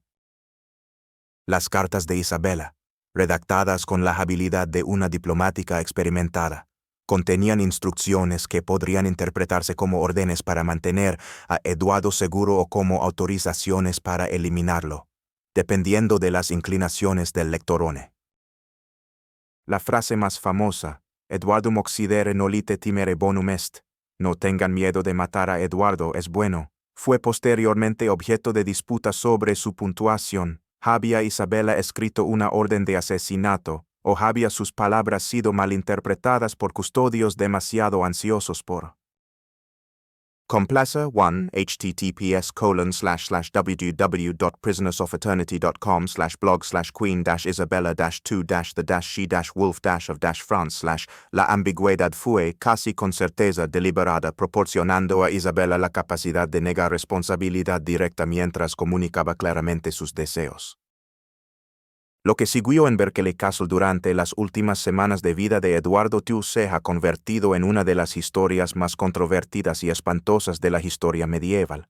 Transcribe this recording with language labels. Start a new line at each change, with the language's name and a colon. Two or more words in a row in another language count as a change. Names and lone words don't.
Spanish: Las cartas de Isabela, redactadas con la habilidad de una diplomática experimentada, contenían instrucciones que podrían interpretarse como órdenes para mantener a Eduardo seguro o como autorizaciones para eliminarlo, dependiendo de las inclinaciones del lectorone. La frase más famosa,
Latin: Eduardum occidere nolite timere bonum est,
Spanish: no tengan miedo de matar a Eduardo es bueno, fue posteriormente objeto de disputa sobre su puntuación, ¿Había Isabela escrito una orden de asesinato, o había sus palabras sido malinterpretadas por custodios demasiado ansiosos por Complacer 1 https://www.prisonersofeternity.com/blog/queen-isabella-2-the-she-wolf-of-France/ La ambigüedad fue casi con certeza deliberada, proporcionando a Isabela la capacidad de negar responsabilidad directa mientras comunicaba claramente sus deseos. Lo que siguió en Berkeley Castle durante las últimas semanas de vida de Eduardo II se ha convertido en una de las historias más controvertidas y espantosas de la historia medieval.